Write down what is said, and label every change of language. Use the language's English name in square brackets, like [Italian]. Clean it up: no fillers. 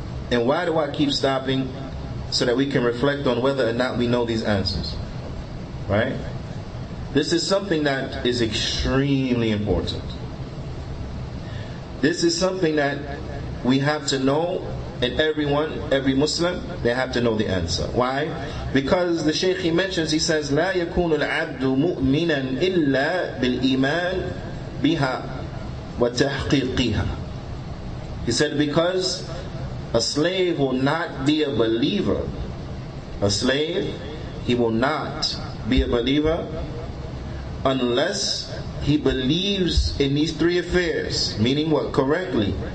[English] And why do I keep stopping? So that we can reflect on whether or not we know these answers. Right? This is something that is extremely important. This is something that we have to know, and every Muslim, they have to know the answer. Why? Because the Shaykh he mentions, he says, [Arabic] لا يكون العبد مؤمنا إلا بالإيمان بها وتحقيقها. [English] He said, because a slave will not be a believer. A slave, he will not be a believer unless he believes in these three affairs. Meaning what? Correctly.